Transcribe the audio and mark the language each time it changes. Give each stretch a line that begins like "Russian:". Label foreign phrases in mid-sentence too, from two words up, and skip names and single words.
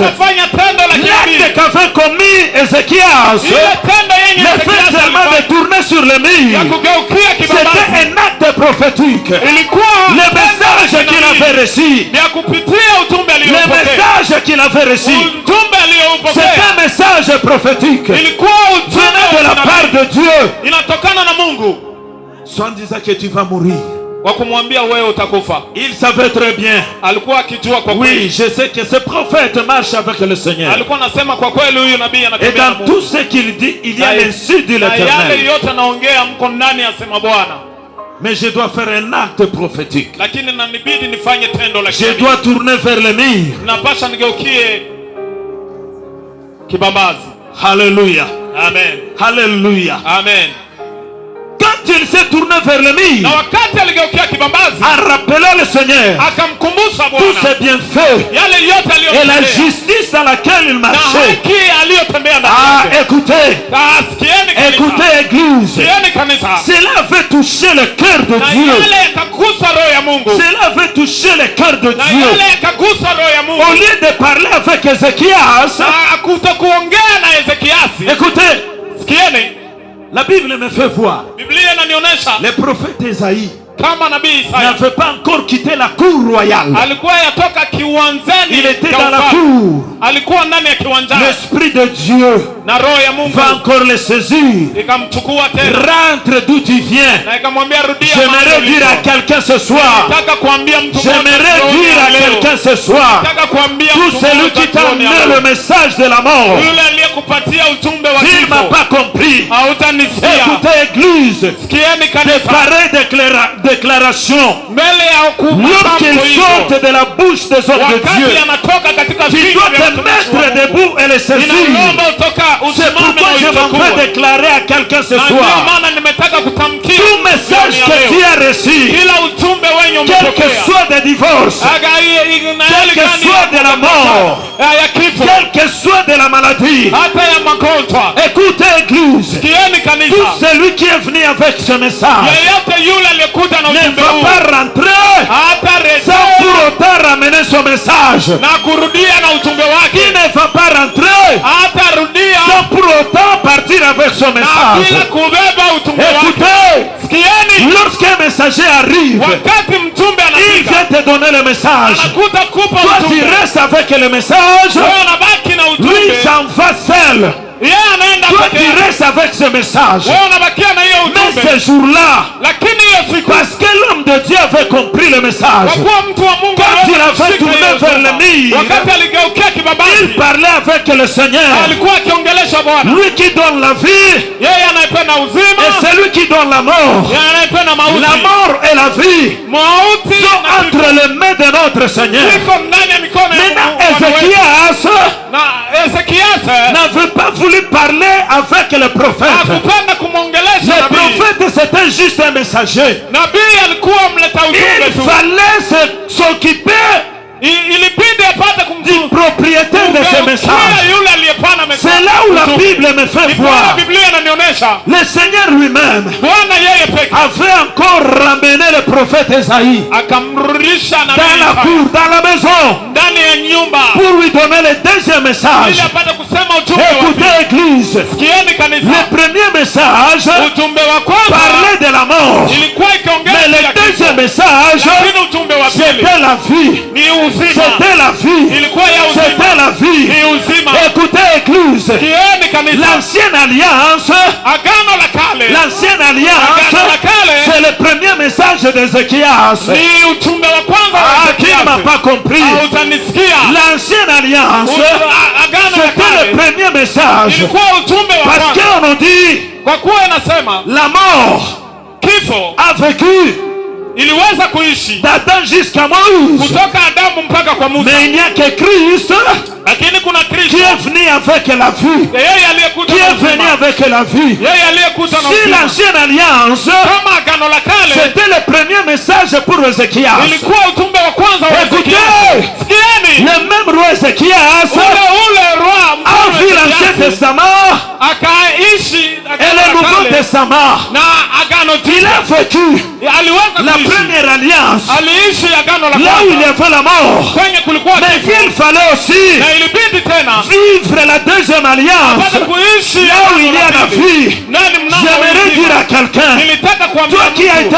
French: L'acte qu'avait commis Ézéchias, le fait seulement de tourner sur le mur, c'était un acte prophétique. Le message qu'il avait reçu, le message qu'il avait reçu, c'est un message prophétique venant de la part de Dieu. Soit en disant que tu vas mourir.
Swahili: kwa kumwambia wewe utakufa.
French: Il savait très bien.
Swahili: Alikuwa akijua kwa kweli.
French: Oui, je sais que ce prophète marche avec le Seigneur.
Swahili: Alikuwa anasema kwa kweli huyu nabii anatembea na Mungu.
French: Et dans tout ce qu'il dit, il y a l'insu de l'Éternel.
Swahili: Yale yote anaongea mko ndani asema Bwana.
French: Mais je dois faire un acte prophétique.
Swahili: Lakini inanibidi nifanye tendo la
French: Je dois tourner vers le mur.
Swahili: Napasha nigeukie kibambazi.
French: Alléluia. Amen. Alléluia. Amen. Quand il s'est tourné vers le mur,
Swahili: na wakati aligeukia kibambazi,
French: a rappelé le Seigneur,
Swahili: akamkumbusha Bwana
French: tous ses bienfaits
Swahili: yale yote aliyotenda,
French: et la justice dans laquelle il
Swahili: na
French: marchait.
Swahili: haki aliyotembea ndani yake.
French: Écoutez,
Swahili: Sikieni kanisa.
French: écoutez église,
Swahili: Sikieni kanisa.
French: cela avait touché le cœur de
Swahili: Na
French: Dieu.
Swahili: yale yakagusa roho ya Mungu.
French: Cela avait touché le cœur de
Swahili: Na
French: Dieu.
Swahili: yale yakagusa roho ya Mungu.
French: Au lieu de parler avec Ézéchias,
Swahili: kuongea na Ezekiasi.
French: écoutez,
Swahili: Sikieni,
French: la Bible me fait voir.
Swahili: Biblia inanionyesha
French: Le prophète Isaïe
Swahili: kama nabii Isaya
French: n'avait pas encore quitté la cour royale.
Swahili: alikuwa yatoka kiwanzani.
French: Il était dans la cour.
Swahili: Alikuwa ndani ya kiwanjani.
French: L'Esprit de Dieu
Swahili: na roho ya Mungu
French: va encore le saisir.
Swahili: ikamchukua tena.
French: Rentre d'où tu viens.
Swahili: Na ikamwambia rudia.
French: J'aimerais dire à quelqu'un ce soir.
Swahili: Nataka kuambia mtu mmoja.
French: J'aimerais dire à quelqu'un ce soir.
Swahili: Nataka kuambia
French: Tout celui qui t'a amené le message de la mort,
Swahili: yule aliyekupatia ujumbe wa
French: s'il m'a
Swahili: kifo,
French: pas compris,
Swahili: hautanisikia.
French: écoutez église,
Swahili: Sikieni
French: de
Swahili: kanisa.
French: pareilles déclarations,
Swahili: Mbele ya
French: lorsqu'ils sortent de la bouche des hommes de Dieu,
Swahili: wakati anatoka katika
French: tu
Swahili: vinywa
French: dois
Swahili: vya
French: te
Swahili: watumishi wa
French: mettre
Swahili: Mungu.
French: debout et les saisir.
Swahili: Ninaomba utoka
French: C'est
Swahili: usimame
French: pourquoi
Swahili: na
French: je m'en
Swahili: uchukue.
French: vais déclarer à quelqu'un ce
Swahili: Na ndio
French: soir.
Swahili: maana nimetaka kutamkia
French: Tout message
Swahili: jioni ya
French: que
Swahili: leo.
French: tu as reçu,
Swahili: Kila ujumbe wenye
French: quel que
Swahili: umepokea,
French: soit des divorces, quel que soit de la mort,
Swahili: ya kifo,
French: quel que soit de la maladie,
Swahili: hata ya magonjwa,
French: écoutez église,
Swahili: sikieni
French: tout
Swahili: kanisa,
French: celui qui est venu avec ce message
Swahili: yeyote yule aliyekuja na
French: ne
Swahili: ujumbe
French: va
Swahili: huu
French: pas rentrer
Swahili: hata
French: sans
Swahili: rejea
French: pour autant ramener son message.
Swahili: na kurudia na ujumbe
French: Qui
Swahili: wake,
French: ne va pas rentrer
Swahili: hata rudia
French: sans pour autant partir avec son
Swahili: na bila
French: message.
Swahili: kubeba ujumbe wake.
French: Écoutez,
Swahili: Sikieni,
French: lorsqu'un messager arrive,
Swahili: wakati mjumbe
French: il
Swahili: anafika,
French: vient te donner le message.
Swahili: anakuta kupa
French: Toi, tu
Swahili: ujumbe,
French: restes avec le message.
Swahili: wewe unabaki na
French: Lui,
Swahili: ujumbe,
French: s'en va seul.
Swahili: yeye anaenda
French: Toi,
Swahili: peke
French: tu
Swahili: yake,
French: restes avec ce message.
Swahili: wewe unabakia na hiyo
French: Mais
Swahili: ujumbe.
French: ce jour-là,
Swahili: Lakini hiyo siku,
French: parce que l'homme de Dieu avait compris le
Swahili: kwa
French: message,
Swahili: kuwa mtu wa Mungu
French: quand il
Swahili: aliweza
French: avait
Swahili: kushika
French: tourné
Swahili: hiyo
French: vers le
Swahili: somo,
French: mur,
Swahili: wakati aligeukia
French: il
Swahili: kibabazi,
French: parlait avec le Seigneur.
Swahili: alikuwa akiongelesha Bwana,
French: Lui qui donne la vie
Swahili: yeye anayependa uzima,
French: et celui qui donne la mort.
Swahili: yeye anayependa
French: La
Swahili: mauti.
French: mort et la vie
Swahili: Mauti
French: sont
Swahili: na
French: entre les mains de notre Seigneur.
Swahili: viko ndani ya mikono ya
French: Maintenant,
Swahili: Bwana wetu.
French: Ézéchias
Swahili: Na Ezekiasi
French: n'avait pas voulu parler avec le prophète.
Swahili: hakupenda kumwongelesha
French: Le
Swahili: nabii.
French: prophète, c'était juste un messager.
Swahili: Nabii alikuwa mleta ujumbe
French: Il
Swahili: tu.
French: fallait s'occuper
Swahili: Ilibidi apate
French: du propriétaire de ce message.
Swahili: yule aliyepana message.
French: C'est là où la Bible me fait voir.
Swahili: Biblia inanionyesha
French: Le Seigneur lui-même
Swahili: Bwana yeye peke
French: avait encore ramené le prophète Esaïe
Swahili: akamrudisha
French: dans la
Swahili: nabii
French: cour, dans la maison,
Swahili: ndani ya nyumba
French: pour lui donner le deuxième message.
Swahili: ili apate kusema ujumbe wa
French: Écoutez, église,
Swahili: Sikieni kanisa.
French: le premier message
Swahili: Ujumbe wa kwanza
French: parlait de la mort.
Swahili: ilikuwa
French: Mais
Swahili: ikiongea
French: le deuxième message,
Swahili: lakini ujumbe wa pili
French: c'était la vie.
Swahili: ni uzima.
French: C'était la vie.
Swahili: Ilikuwa ya uzima.
French: C'était la vie.
Swahili: Ni uzima.
French: Écoutez, église,
Swahili: Sikieni kanisa.
French: l'ancienne alliance,
Swahili: Agano la kale
French: l'ancienne alliance,
Swahili: Agano la kale
French: c'est le premier message d'Ézéchias.
Swahili: ni ujumbe wa kwanza wa
French: Ah, qui ne m'a
Swahili: Ezekiasi.
French: pas compris?
Swahili: Hautanisikia.
French: L'ancienne alliance,
Swahili: Agano la
French: c'était le
Swahili: kale
French: premier message.
Swahili: ilikuwa ujumbe wa
French: Parce
Swahili: kwanza,
French: qu'on nous dit,
Swahili: kwa kuwa inasema
French: la mort
Swahili: kifo
French: a vécu
Swahili: iliweza kuishi
French: d'Adam jusqu'à Moïse.
Swahili: kutoka Adamu mpaka kwa Musa,
French: Mais il n'y a que Christ
Swahili: lakini kuna
French: qui
Swahili: Kristo
French: est venu avec la vie.
Swahili: yeye aliyekuja
French: Qui
Swahili: na
French: est venu
Swahili: uzima,
French: avec la vie.
Swahili: yeye aliyekuja na
French: Si
Swahili: uzima.
French: l'ancienne alliance,
Swahili: Kama agano la kale
French: c'était le premier message pour Ézéchias.
Swahili: ilikuwa ujumbe wa kwanza wa
French: Écoutez,
Swahili: Ezekiasi. Sikieni,
French: le même roi Ézéchias
Swahili: ule roi
French: a vu
Swahili: mfalme
French: l'Ancien
Swahili: Ezekiasi
French: Testament
Swahili: akaishi
French: et
Swahili: agano
French: le
Swahili: la
French: Nouveau
Swahili: kale
French: Testament.
Swahili: na agano
French: Il
Swahili: jipya.
French: a vécu
Swahili: Aliweza
French: la
Swahili: kuishi,
French: première alliance,
Swahili: aliishi agano la
French: là où il y
Swahili: kwanza
French: avait la mort.
Swahili: kwenye kulikuwa
French: Mais
Swahili: kifo,
French: il fallait aussi
Swahili: na ilibidi tena
French: vivre la deuxième alliance,
Swahili: apate kuishi
French: là où il y a la vie.
Swahili: nani mnamo
French: J'aimerais dire à quelqu'un,
Swahili: nilitaka kuambia
French: toi qui as
Swahili: mtu,